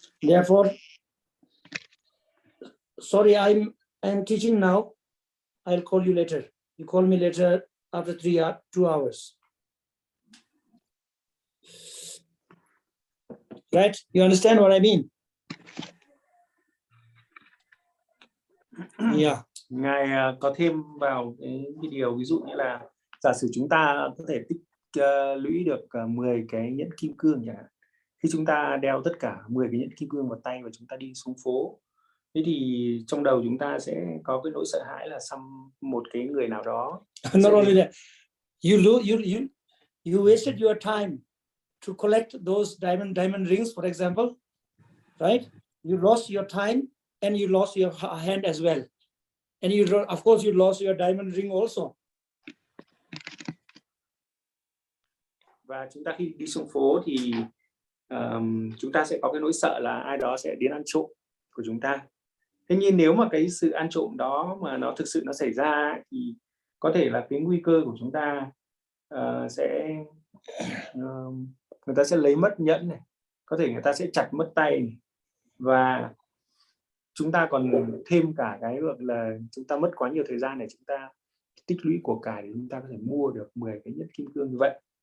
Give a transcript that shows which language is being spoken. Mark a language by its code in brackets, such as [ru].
[en] Therefore, sorry, I'm teaching now. I'll call you later. You call me later after 2 hours. Right? You understand what I mean? Yeah. [vi] Ngài có thêm vào cái điều, ví dụ như là giả sử chúng ta có thể tích lũy được 10 cái nhẫn kim cương chẳng hạn. Khi chúng ta đeo tất cả 10 cái nhẫn kim cương vào tay và chúng ta đi xuống phố, thế thì trong đầu chúng ta sẽ có cái nỗi sợ hãi là xăm một cái người nào đó. [en] Not only that, you wasted your time to collect those diamond rings, for example, right? You lost your time and you lost your hand as well, and of course you lost your diamond ring also. [vi] Và chúng ta khi đi xuống phố thì chúng ta sẽ có cái nỗi sợ là ai đó sẽ đến ăn trộm của chúng ta. Thế nhưng nếu mà cái sự ăn trộm đó mà nó thực sự nó xảy ra thì có thể là cái nguy cơ của chúng ta người ta sẽ lấy mất nhẫn này, có thể người ta sẽ chặt mất tay này, và chúng ta còn thêm cả cái là chúng ta mất quá nhiều thời gian để chúng ta tích lũy của cải để chúng ta có thể mua được 10 cái nhẫn kim cương như vậy.